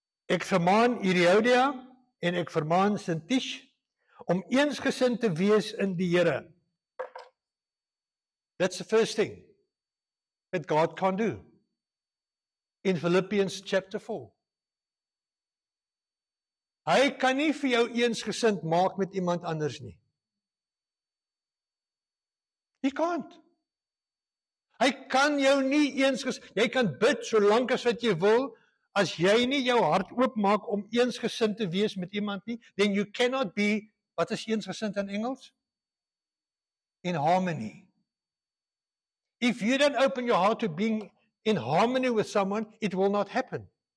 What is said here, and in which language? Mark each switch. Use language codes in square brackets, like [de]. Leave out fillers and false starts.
[af] Ek vermaan Euodia en ek vermaan Sintiche om eensgesind te wees in die Here. [en] That's the first thing that God can do in Philippians chapter 4. [af] Hy kan nie vir jou eensgesind maak met iemand anders nie. [en] He can't. [af] Hy kan jou nie eensgesind, jy kan bid solank as wat jy wil, as jy nie jou hart oopmaak om eensgesind te wees met iemand nie, [en] then you cannot be, [af] wat is eensgesind in Engels? [en] In harmony. If you don't open your heart to being in harmony with someone, it will not happen.